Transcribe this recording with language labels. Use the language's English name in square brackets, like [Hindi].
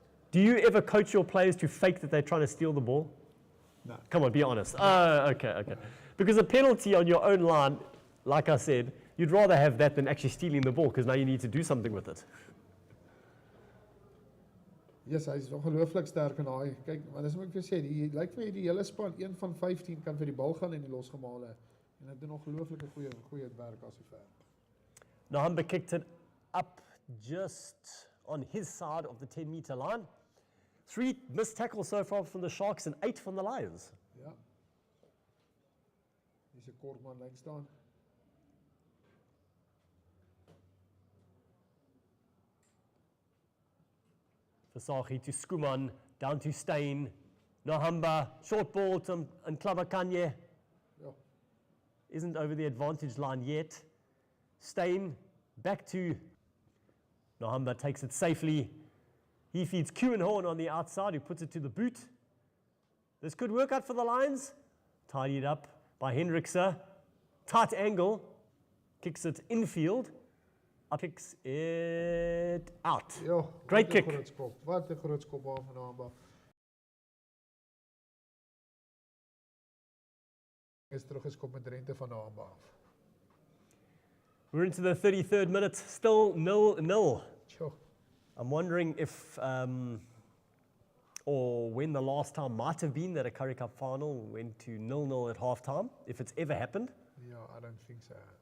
[English] Do you ever coach your players to fake that they're trying to steal the ball? No. Come on, be honest. Oh, okay. Because a penalty on your own line, like I said, you'd rather have that than actually stealing the ball because now you need to do something with it. [Afrikaans] Yes, hy is ongelooflik sterk in daai. Kyk, maar dis wat ek vir sê, die lyk vir my die hele span 1 van 15 kan vir die bal gaan en die losgemale en dit doen ongelooflike goeie werk as hy ver. [English] Nahamba kicked it up just on his side of the 10-meter line. 3 missed tackles so far from the Sharks and 8 from the Lions. [Afrikaans] Ja. Dis 'n kort man lyn staan. [English] Versaghi to Skuman, down to Steyn. Nahamba, short ball to Nklabakanye. [Afrikaans] Ja. [English] Isn't over the advantage line yet. Steyn back to Nahamba, takes it safely. He feeds Kuenhorn on the outside, who puts it to the boot. This could work out for the Lions. Tidied up by Hendrikse. Tight angle. Kicks it infield. Kicks it out. [Afrikaans] Ja, [English] Great kick. [Afrikaans] Wat 'n groot skop daar van Nahamba. Is teruggeskop met rente van Nahamba af. [English] We're into the 33rd minute, still 0-0. Sure. I'm wondering if, or when the last time might have been that a Currie Cup final went to 0-0 at halftime, if it's ever happened. Yeah, I don't think so.